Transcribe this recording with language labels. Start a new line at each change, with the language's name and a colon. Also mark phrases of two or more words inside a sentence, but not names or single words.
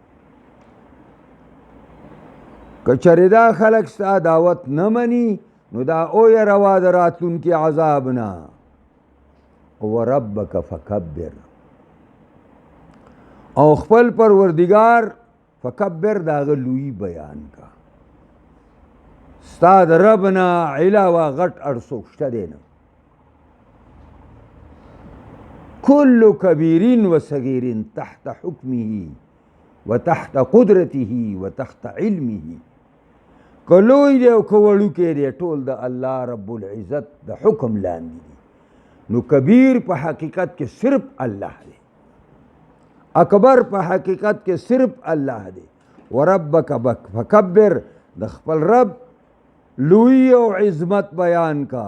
Pashto: که چرې دا خلق ستا دعوت نه مني نو دا ویروا د راتلونکي عذاب نه.
Arabic: وربک فکبر،
Pashto: او خپل پروردگار فکبر دا هغه لوی بیان کا. ستا د رب نه علاوه غټ اړ څوک شته دی نه.
Arabic: کل کبیر و صغیر تحت حکمه و تحت قدرته و تحت علمه.
Pashto: که لوی دی او که وړوکی دی ټول د الله رب العزت د حکم لاندې دی. نو کبیر په حقیقت کې صرف الله دی، اکبر په حقیقت کې صرف الله دی.
Arabic: وربک فکبر،
Pashto: د خپل رب لوی او عظمت بیان کا.